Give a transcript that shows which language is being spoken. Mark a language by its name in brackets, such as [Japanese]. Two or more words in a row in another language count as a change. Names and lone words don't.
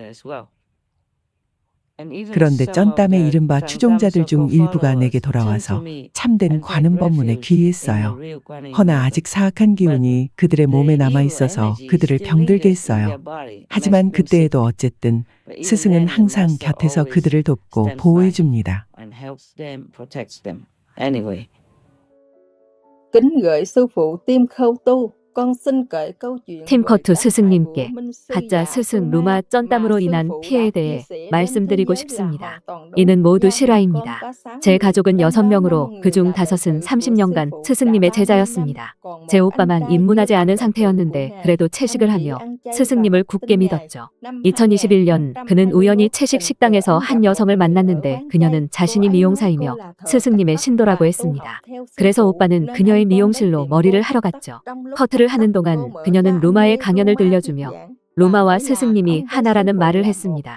[Korean] 그런데 쩐땀의 이른바 추종자들 중 일부가 내게 돌아와서 참된 관음 법문에 귀의했어요. 허나 아직 사악한 기운이 그들의 몸에 남아있어서 그들을 병들게 했어요. 하지만 그때에도 어쨌든 스승은 항상 곁에서 그들을 돕고 보호해줍니다. [Vietnamese] Kính gửi sư phụ Tim Khâu Tu, con xin kể câu chuyện [Korean] 팀커투 [Vietnamese] về [Korean] 스승님께 [Vietnamese] tác hại của Minh Sư [Korean] 가짜 [Vietnamese] giả [Korean] 스승 [Vietnamese] Phương [Korean] 루마 [Vietnamese] Nam [Korean] 쩐땀으로 [Vietnamese] mà sư [Korean] 인한 [Vietnamese] phụ [Korean] 피해에 [Vietnamese] đã [Korean] 대해 [Vietnamese] chia sẻ đến [Korean] 말씀드리고 [Vietnamese] thế giới là [Korean] 싶습니다. [Vietnamese] hoàn toàn đúng. [Korean] 이는 모두 [Vietnamese] Gia đình con [Korean] 실화입니다. [Vietnamese] có 6 [Korean] 제 [Vietnamese] người, [Korean] 가족은 [Vietnamese] trong đó [Korean] 6명으로 [Vietnamese] 5 [Korean] 그중 [Vietnamese] người là đệ [Korean] 5은 [Vietnamese] tử của [Korean] 30년간 [Vietnamese] sư phụ [Korean] 스승님의 [Vietnamese] đã 30 năm, [Korean] 제자였습니다. [Vietnamese] còn [Korean] 제 [Vietnamese] một anh [Korean] 오빠만 [Vietnamese] trai [Korean] 입문하지 [Vietnamese] chưa [Korean] 않은 [Vietnamese] tập đệ tử của [Korean] 상태였는데 [Vietnamese] Ngài. [Korean] 그래도 [Vietnamese] Anh [Korean] 채식을 [Vietnamese] chỉ [Korean] 하며 [Vietnamese] ăn chay và [Korean] 스승님을 [Vietnamese] học [Korean] 굳게 [Vietnamese] tin Ngài. [Korean] 믿었죠. [Vietnamese] năm [Korean] 2021년 그는 우연히 채식 식당에서 한 여성을 만났는데 그녀는 자신이 미용사이며 스승님의 신도라고 했습니다. 그래서 오빠는 그녀의 미용실로 머리를 하러 갔죠. 커트를 하는 동안 그녀는 루마의 강연을 들려주며 루마와 스승님이 하나라는 말을 했습니다.